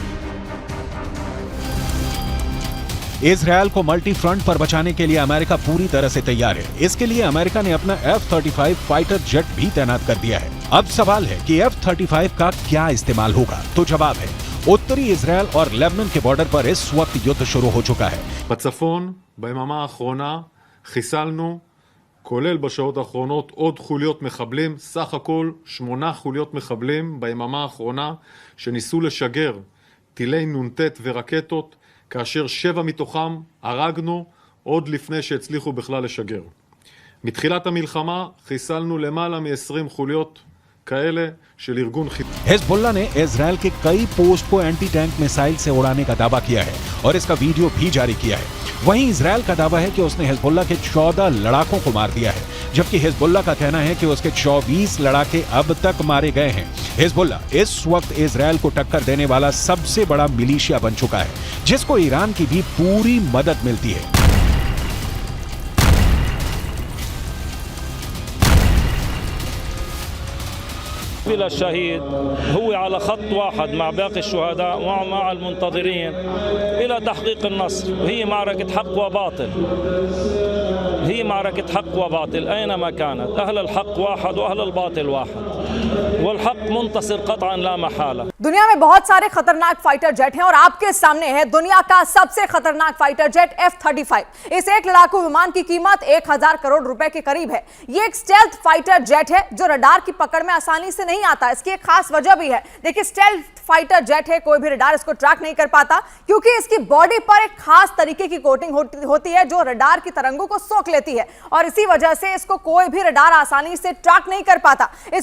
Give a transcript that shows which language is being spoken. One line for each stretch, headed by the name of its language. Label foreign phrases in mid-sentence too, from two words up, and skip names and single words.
Hindi: इजरायल को
English: multi front
Hindi: पर बचाने के लिए अमेरिका पूरी तरह से तैयार है। इसके लिए अमेरिका ने अपना F-35
English: fighter jet
Hindi: भी तैनात कर दिया है। अब सवाल है कि F-35 का क्या इस्तेमाल होगा, तो जवाब है उत्तरी इजरायल और लेबनान के बॉर्डर पर इस वक्त युद्ध शुरू हो चुका है।
Hebrew: בצפון, ביממה האחרונה, חיסלנו, כולל בשעות האחרונות, עוד חוליות מחבלים, סך הכל 8 חוליות מחבלים ביממה האחרונה, שניסו לשגר טילי נ"ט ורקטות, כאשר 7 מתוכם הרגנו עוד לפני שהצליחו בכלל לשגר. מתחילת המלחמה חיסלנו למעלה מ-20 חוליות כאלה של ארגון חיזבאללה।
Hindi: हिजबुल्लाह ने इजरायल के कई पोस्ट को
English: anti tank
Hindi: मिसाइल से उड़ाने का दावा किया है और इसका वीडियो भी जारी किया है। वहीं इजरायल का दावा है कि उसने हिजबुल्लाह के 14 लड़ाकों को मार दिया है, जबकि हिजबुल्लाह का कहना है कि उसके 24 लड़ाके अब तक मारे गए हैं। हिजबुल्लाह इस वक्त इजरायल को टक्कर देने वाला सबसे बड़ा मिलिशिया बन चुका है, जिसको ईरान की भी पूरी मदद मिलती है।
Arabic: بلا الشهيد هو على خط واحد مع باقي الشهداء ومع المنتظرين إلى تحقيق النصر. وهي معركة حق وباطل، هي معركة حق وباطل أينما كانت. أهل الحق واحد وأهل الباطل واحد، والحق منتصر قطعا لا محالة।
Hindi: दुनिया में बहुत सारे खतरनाक
English: fighter jet
Hindi: हैं और आपके सामने है दुनिया का सबसे खतरनाक
English: fighter jet
Hindi: F-35। इस एक लड़ाकू विमान की कीमत 1000 करोड़ रुपए के करीब है। ये एक
English: stealth fighter jet
Hindi: है जो रडार की पकड़ में आसानी से नहीं आता। इसकी एक खास वजह भी है। देखिए,
English: stealth fighter jet
Hindi: है, कोई भी रडार इसको ट्रैक नहीं कर पाता क्योंकि इसकी बॉडी पर एक खास तरीके की कोटिंग होती है जो रडार की तरंगों को सोख लेती है और इसी वजह से इसको कोई भी रडार आसानी से ट्रैक नहीं कर पाता।